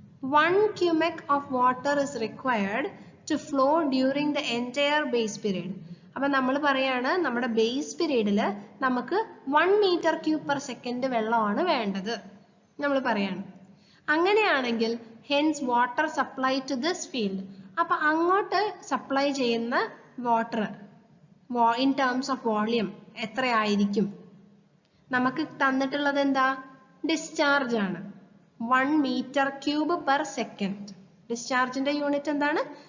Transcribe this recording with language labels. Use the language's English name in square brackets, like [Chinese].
[English] 1 cubic of water is required to flow during the entire base period. [Malayalam] അപ്പൊ നമ്മൾ പറയാണ് നമ്മുടെ ബേസ് പീരീഡിൽ നമുക്ക് 1 meter cube per second വെള്ളമാണ് വേണ്ടത് നമ്മൾ പറയാണ്. അങ്ങനെയാണെങ്കിൽ [English] hence water supply to this field. [Malayalam] അപ്പൊ അങ്ങോട്ട് സപ്ലൈ ചെയ്യുന്ന water [English] in terms of volume [Malayalam] എത്രയായിരിക്കും? നമുക്ക് തന്നിട്ടുള്ളത് എന്താ? ഡിസ്ചാർജ് ആണ്. 1 meter cube per second. ഡിസ്ചാർജിന്റെ unit എന്താണ്?